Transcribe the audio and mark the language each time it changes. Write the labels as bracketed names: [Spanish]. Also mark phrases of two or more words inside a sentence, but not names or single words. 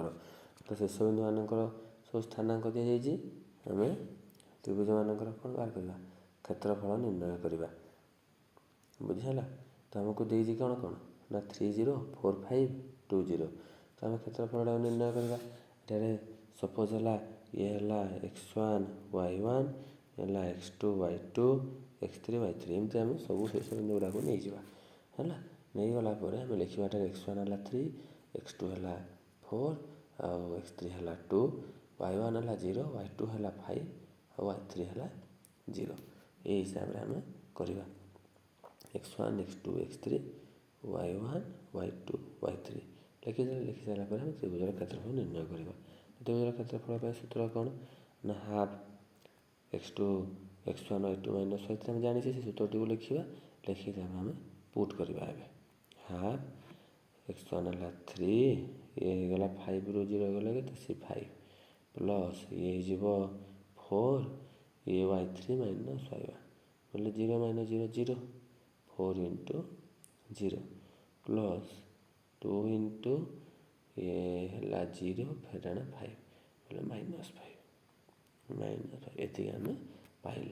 [Odia] ତ ଶୀର୍ଷବିନ୍ଦୁମାନଙ୍କର ସବୁ ସ୍ଥାନାଙ୍କ ଦିଆଯାଇଛି, ଆମେ ତ୍ରିଭୁଜମାନଙ୍କର କ'ଣ ବାହାର କରିବା କ୍ଷେତ୍ରଫଳ ନିର୍ଣ୍ଣୟ କରିବା। ବୁଝିହେଲା। ତ ଆମକୁ ଦେଇଛି କ'ଣ ନା 3 0 4 5 2 0। ତ ଆମେ କ୍ଷେତ୍ରଫଳଟାକୁ ନିର୍ଣ୍ଣୟ କରିବା। ଏଠାରେ ସପୋଜ ହେଲା ଇଏ ହେଲା x1 y1, ହେଲା x2 y2 x3 y3, ଏମିତି ଆମେ ସବୁ ଶୀର୍ଷବିନ୍ଦୁ ଗୁଡ଼ାକୁ ନେଇଯିବା। ହେଲା, ନେଇଗଲା ପରେ ଆମେ ଲେଖିବା ଏଠାରେ x1 ହେଲା 3, x2 ହେଲା 4 ଆଉ x3 ହେଲା 2, y1 ହେଲା 0, y2 ହେଲା 5 ଆଉ y3 ହେଲା 0। ଏହି ହିସାବରେ ଆମେ କରିବା x1 x2 x3 y1 y2 y3 ଲେଖିଦେଲେ। ଲେଖି ସାରିଲା ପରେ ଆମେ ତ୍ରିଭୁଜର କ୍ଷେତ୍ରଫଳ ନିର୍ଣ୍ଣୟ କରିବା। ତ୍ରିଭୁଜର କ୍ଷେତ୍ରଫଳ ପାଇଁ ସୂତ୍ର କ'ଣ ନା ହାଫ୍ x2 x1 y2 ମାଇନସ୍ y3 ଆମେ ଜାଣିଛେ, ସେ ସୂତ୍ରଟିକୁ ଲେଖିବା। ଲେଖିକି ଆମେ ପୁଟ୍ କରିବା। ଏବେ ହାଫ୍ x1 ହେଲା 3, ଇଏ ହେଇଗଲା 5ରୁ 0 ଗଲେ କେତେ ସେ 5 ପ୍ଲସ୍ ଇଏ ହେଇଯିବ 4, ଇଏ y3 ମାଇନସ୍ y1 ବୋଲେ 0 ମାଇନସ୍ 0 0, 4 ଇଣ୍ଟୁ 0 ପ୍ଲସ୍ 2 ଇଣ୍ଟୁ ଇଏ ହେଲା 0 ଫେରାଣ 5 ବୋଲେ ମାଇନସ୍ 5 ଏତିକି ଆମେ ପାଇଲେ।